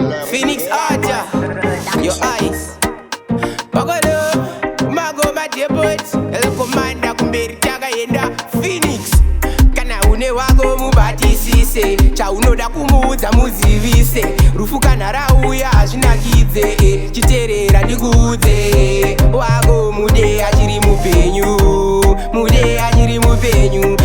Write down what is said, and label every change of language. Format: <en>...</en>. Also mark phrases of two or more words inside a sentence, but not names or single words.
<en>Phoenix Archer, your eyes. Bagolo, Mago, my dear boys. El Commander,</en> <sn>kumberi, takaenda Phoenix. Kana une wako, mubatisise. Chaunoda kumuudza, muzivise. Rufu kana rauya, hazvinakidze, eh. Chiteerera, ndikuudze. Wako mude achiri mupenyu. Mude achiri mupenyu.</sn>